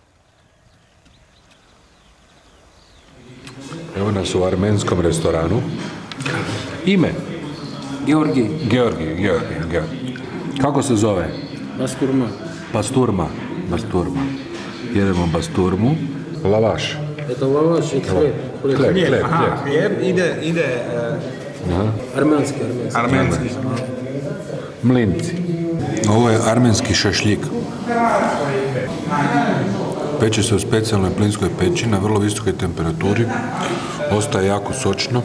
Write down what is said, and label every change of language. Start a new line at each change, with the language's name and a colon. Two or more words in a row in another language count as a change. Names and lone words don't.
Bosnian: Evo nas u armenskom restoranu. Ime? Georgi. Georgi. Kako se zove? Basturma. Basturma. Jedemo basturmu. Lavaš.
Russian: Это лаваш и хлеб. Хлеб.
Bosnian: Hlijeb ide
Russian: Армянский.
Bosnian: Mlinci. Ovo je armenski šašljik. Peče se u specijalnoj plinskoj peći na vrlo visokoj temperaturi. Ostaje jako sočno.